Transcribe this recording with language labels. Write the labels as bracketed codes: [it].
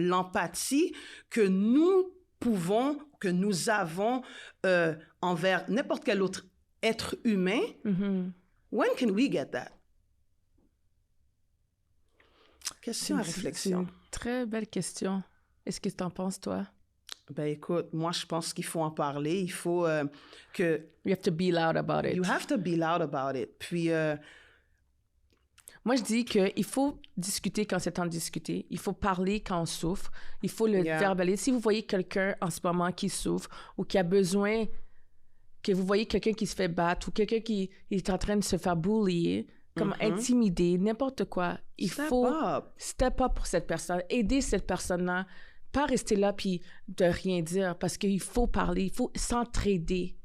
[fr] L'empathie que nous pouvons, que nous avons envers n'importe quel autre être humain, [en] when can we get that? [fr] Question à réflexion. C'est une très belle question. Est-ce que tu en penses, toi? Ben écoute, moi je pense qu'il faut en parler. Il faut que... [en] You have to be loud about it. You have to be loud about it. [fr] Puis... Moi, je dis qu'il faut discuter quand c'est temps de discuter. Il faut parler quand on souffre. Il faut le verbaliser. Si vous voyez quelqu'un en ce moment qui souffre ou qui a besoin... que vous voyez quelqu'un qui se fait battre ou quelqu'un qui est en train de se faire bullier, comme intimider, n'importe quoi, il faut step up pour cette personne, aider cette personne-là, pas rester là puis de rien dire, parce qu'il faut parler, il faut s'entraider.